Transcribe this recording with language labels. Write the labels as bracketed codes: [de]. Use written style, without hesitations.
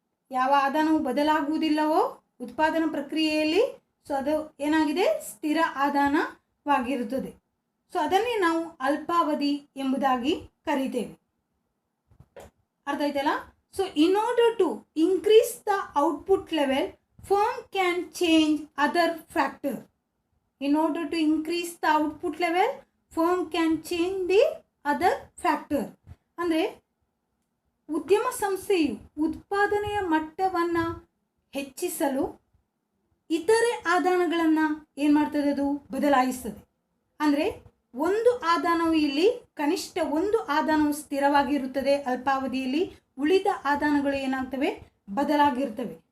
[kn] ಯಾವ ಆದಾನವು ಬದಲಾಗುವುದಿಲ್ಲವೋ ಉತ್ಪಾದನಾ ಪ್ರಕ್ರಿಯೆಯಲ್ಲಿ, ಸೊ ಅದು ಏನಾಗಿದೆ, ಸ್ಥಿರ ಆದಾನವಾಗಿರುತ್ತದೆ. ಸೊ ಅದನ್ನೇ ನಾವು ಅಲ್ಪಾವಧಿ ಎಂಬುದಾಗಿ ಕರೀತೇವೆ. ಅರ್ಥ ಆಯ್ತಲ್ಲ. [en] So in order to increase the output level, firm can change other factor. In order to increase the output level, firm can change the other factor. [kn] ಅಂದರೆ ಉದ್ಯಮ ಸಂಸ್ಥೆಯು ಉತ್ಪಾದನೆಯ ಮಟ್ಟವನ್ನು ಹೆಚ್ಚಿಸಲು ಇತರೆ ಆದಾನಗಳನ್ನು ಏನು ಮಾಡ್ತದೆ, ಅದು ಬದಲಾಯಿಸ್ತದೆ. ಅಂದರೆ ಒಂದು ಆದಾನವು ಇಲ್ಲಿ ಕನಿಷ್ಠ ಒಂದು ಆದಾನವು ಸ್ಥಿರವಾಗಿರುತ್ತದೆ ಅಲ್ಪಾವಧಿಯಲ್ಲಿ, ಉಳಿದ ಆದಾನಗಳು ಏನಾಗ್ತವೆ, ಬದಲಾಗಿರ್ತವೆ.